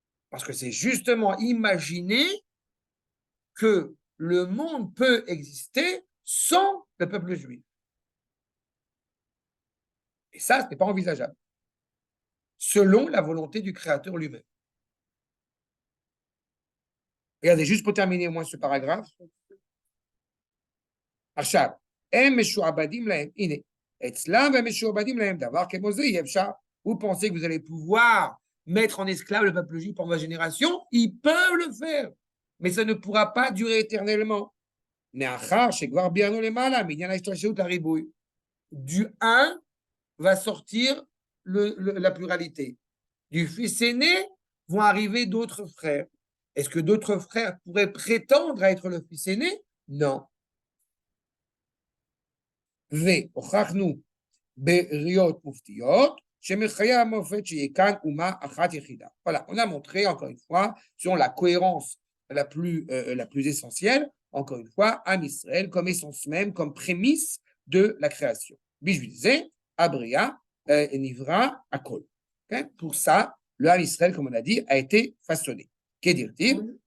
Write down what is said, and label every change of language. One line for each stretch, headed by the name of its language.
French: Parce que c'est justement imaginer que le monde peut exister sans le peuple juif. Et ça, ce n'est pas envisageable, selon la volonté du Créateur lui-même. Regardez, juste pour terminer moins ce paragraphe.
Hebrew: עכשיו, הם משועבדים להם, הנה, אצלם הם משועבדים להם, דבר כמו זה אי אפשר.
French: Vous pensez que vous allez pouvoir mettre en esclave le peuple juif pendant la génération? Ils peuvent le faire, mais ça ne pourra pas durer éternellement.
Hebrew: מאחר שכבר ביארנו למעלה, מעניין ההשתלשלות הריבוי.
French: Du 1 va sortir la pluralité. Du fils aîné vont arriver d'autres frères. Est-ce que d'autres frères pourraient prétendre à être le fils aîné? Non.
Hebrew: והוכחנו בראיות מופתיות שמחיי המופת שיהיה כאן אומה אחת יחידה.
French: Voilà, on a montré encore une fois, selon la cohérence la plus essentielle, encore une fois, Am Israël comme essence même, comme prémisse de la création. Bijou disait,
Hebrew: Abria et Nivra Akol.
French: Pour ça, le Am Israël, comme on a dit, a été façonné. Qu'est-il?